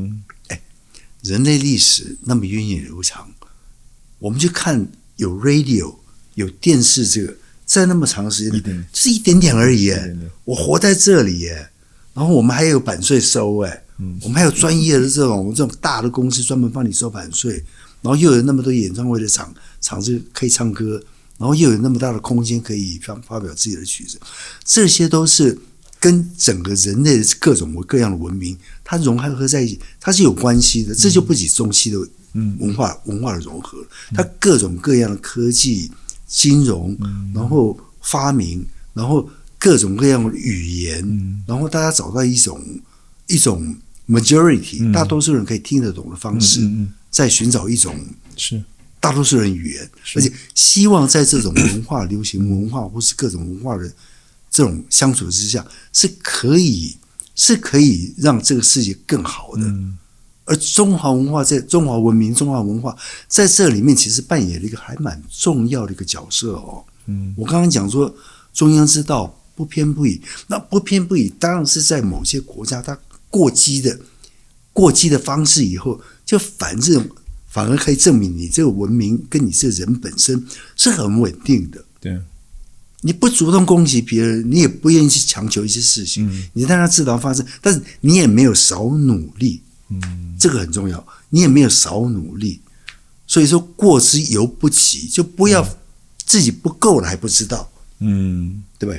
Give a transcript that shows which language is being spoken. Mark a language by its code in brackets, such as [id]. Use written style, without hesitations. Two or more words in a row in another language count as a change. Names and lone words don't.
[zh] 人類歷史那麼源遠流長，我們就看有 radio 有電視這個，在那麼長時間，就是一點點而已，我活在這裡耶，然後我們還有版稅收，我們還有專業的這種大的公司專門幫你收版稅，然後又有那麼多演唱會的場子可以唱歌，然後又有那麼大的空間可以發表自己的曲子，這些都是跟整個人類的各種各樣的文明，它融合在一起，它是有關係的。這就不僅中西的文化的融合，它各種各樣的科技、金融，然後發明，然後各種各樣的語言，然後大家找到一種 majority， 大多數人可以聽得懂的方式，在尋找一種大多数人語言，而且希望在這種文化、流行文化或是各種文化的這種相處之下，是可以讓這個世界更好的。而中華文化在中華文明、中華文化在這裡面，其實扮演了一個還蠻重要的一個角色哦。我剛剛講說中央之道不偏不倚，那不偏不倚當然是在某些國家它過激的方式以後，就反正反而可以證明你這個文明跟你這個人本身是很穩定的。對，你不主動攻擊別人，你也不願意去強求一些事情，你讓它自然發生，但是你也沒有少努力，這個很重要，你也沒有少努力，所以說過之猶不及，就不要自己不夠了還不知道，對不對？